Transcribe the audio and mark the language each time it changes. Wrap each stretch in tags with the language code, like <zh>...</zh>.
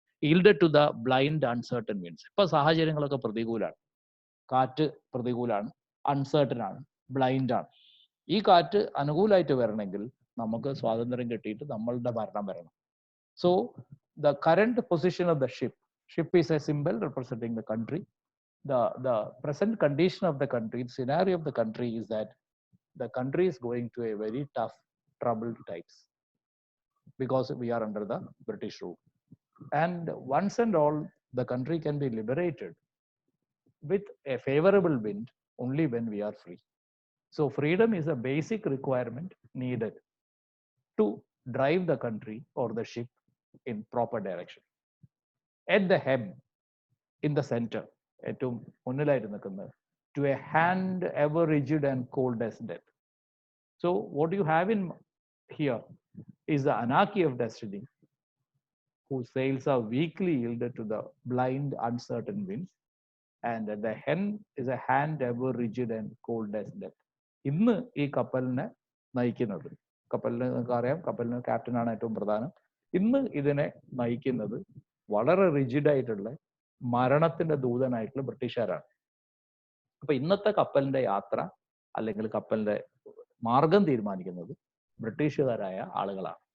<en>Yield to the blind uncertain winds.</en> <ml>ഇപ്പൊ സാഹചര്യങ്ങളൊക്കെ പ്രതികൂലമാണ്, കാറ്റ് പ്രതികൂലമാണ്, അൺസർട്ടൻ ആണ്, ബ്ലൈൻഡ് ആണ്. ഈ കാറ്റ് അനുകൂലമായിട്ട് വരണമെങ്കിൽ നമുക്ക് സ്വാതന്ത്ര്യം കിട്ടിയിട്ട് നമ്മളുടെ ഭരണം വരണം.</ml> <en>So the current position of the ship is a symbol representing the country. The present condition of the country, the scenario of the country is that the country is going to a very tough, troubled times because we are under the British rule. And once and all, the country can be liberated with a favorable wind only when we are free. So freedom is a basic requirement needed to drive the country or the ship in proper direction. At the hem, in the center,</en> <ml>ഏറ്റവും മുന്നിലായിട്ട് നിൽക്കുന്നത്,</ml> <en>To a hand ever rigid and cold as death. So what you have in here is the anarchy of destiny, whose sails are weakly yielded to the blind uncertain winds, and at the hen is a hand ever rigid and cold as death.</en> <ml>ഇന്ന് ഈ കപ്പലിനെ നയിക്കുന്നത്, കപ്പലിന് നിങ്ങൾക്ക് അറിയാം, കപ്പലിന് ക്യാപ്റ്റനാണ് ഏറ്റവും പ്രധാനം. ഇന്ന് ഇതിനെ നയിക്കുന്നത് വളരെ റിജിഡായിട്ടുള്ള മരണത്തിന്റെ ദൂതനായിട്ടുള്ള ബ്രിട്ടീഷുകാരാണ്. അപ്പൊ ഇന്നത്തെ കപ്പലിന്റെ യാത്ര അല്ലെങ്കിൽ കപ്പലിന്റെ മാർഗം തീരുമാനിക്കുന്നത് ബ്രിട്ടീഷുകാരായ ആളുകളാണ്.</ml>